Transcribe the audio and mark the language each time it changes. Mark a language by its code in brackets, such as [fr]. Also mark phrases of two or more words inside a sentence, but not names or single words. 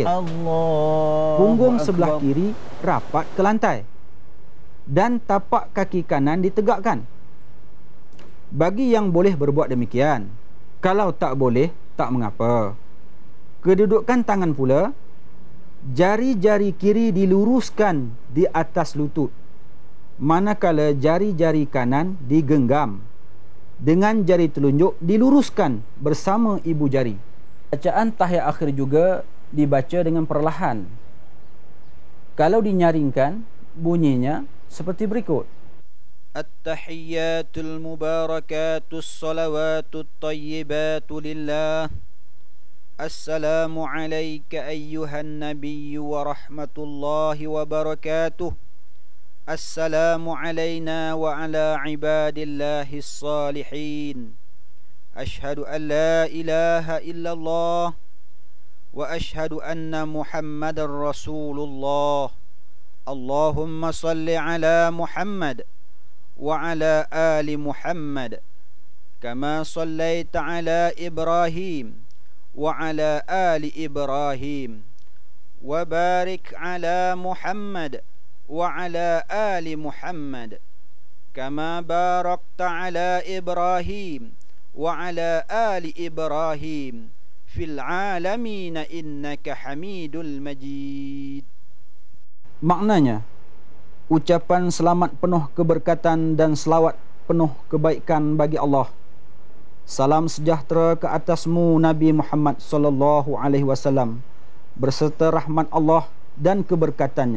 [ms] Punggung sebelah kiri rapat ke lantai dan tapak kaki kanan ditegakkan. Bagi yang boleh berbuat demikian. Kalau tak boleh, tak mengapa. Kedudukan tangan pula, jari-jari kiri diluruskan di atas lutut, manakala jari-jari kanan digenggam dengan jari telunjuk diluruskan bersama ibu jari. Bacaan tahiyat akhir juga dibaca dengan perlahan. Kalau dinyaringkan, bunyinya seperti berikut. [ar] التحيات المباركات الصلوات الطيبات لله. السلام عليك أيها النبي ورحمة الله وبركاته. السلام علينا وعلى عباد الله الصالحين. أشهد أن لا إله إلا الله وأشهد أن محمدا رسول الله. اللهم صل على محمد وعلى آل محمد كما صليت على إبراهيم وعلى آل إبراهيم وبارك على محمد وعلى آل محمد كما باركت على إبراهيم وعلى آل إبراهيم في العالمين إنك حميد مجيد. [ms] Maknanya, ucapan selamat penuh keberkatan dan selawat penuh kebaikan bagi Allah. Salam sejahtera ke atasmu Nabi Muhammad [ar] صلى الله عليه وسلم [ms] berserta rahmat Allah dan keberkatannya.